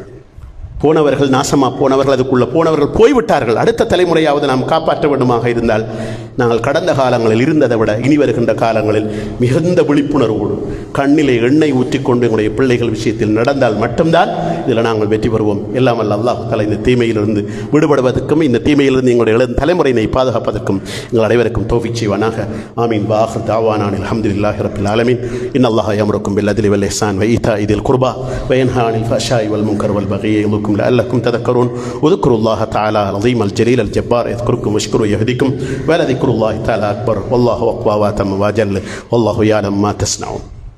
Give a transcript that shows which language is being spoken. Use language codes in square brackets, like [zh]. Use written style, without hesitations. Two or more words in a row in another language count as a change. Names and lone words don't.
[ta] போனவர்கள் நாசமாக போனவர்கள், அதுக்குள்ளே போனவர்கள் போய்விட்டார்கள், அடுத்த தலைமுறையாவது நாம் காப்பாற்ற வேண்டுமாக இருந்தால் நாங்கள் கடந்த காலங்களில் இருந்ததை விட இனி வருகின்ற காலங்களில் மிகுந்த விழிப்புணர்வோடு கண்ணிலே எண்ணெய் ஊற்றிக்கொண்டு எங்களுடைய பிள்ளைகள் விஷயத்தில் நடந்தால் மட்டும்தான் இதில் நாங்கள் வெற்றி பெறுவோம். எல்லாம் அல்ல அல்லாஹ் தஆலா இந்த தீமையிலிருந்து விடுபடுவதற்கும், இந்த தீமையிலிருந்து எங்களுடைய தலைமுறையினை பாதுகாப்பதற்கும் எங்கள் அனைவருக்கும் தௌஃபீக் செய்வானாக. ஆமீன். [ar] وآخر دعوانا الحمد لله رب العالمين. إن الله يأمركم بالعدل والإحسان وإيتاء ذي القربى وينهى عن الفحشاء والمنكر والبغي لعلكم تذكرون. واذكروا الله تعالى العظيم الجليل الجبار يذكركم واشكروا يهديكم ولذكر الله تعالى أكبر والله أقوى وأتم وأجل والله يعلم ما تصنعون.